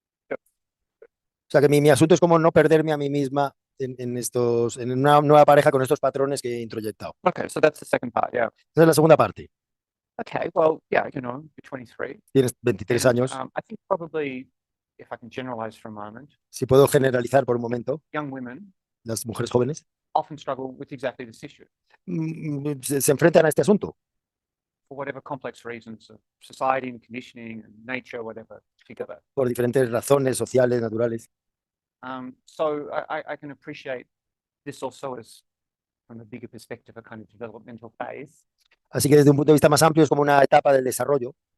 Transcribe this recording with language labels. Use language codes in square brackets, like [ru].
[es] O sea que mi asunto es como no perderme a mí misma en una nueva pareja con estos patrones que he introyectado. [en] Okay, so that's the second part, yeah. [es] Esa es la segunda parte. [en] Okay, well, yeah, you're 23. [es] Tienes 23 [en] And, [es] años. [en] I think probably, if I can generalize for a moment, [es] Si puedo generalizar por un momento, [en] young women [es] las mujeres jóvenes [en] often struggle with exactly this issue [es] se enfrentan a este asunto [en] for whatever complex reasons of society and conditioning and nature, whatever together. [es] por diferentes razones sociales, naturales. [en] So I can appreciate this also as, from a bigger perspective, a kind of developmental phase. [es] Así que desde un punto de vista más amplio es como una etapa del desarrollo.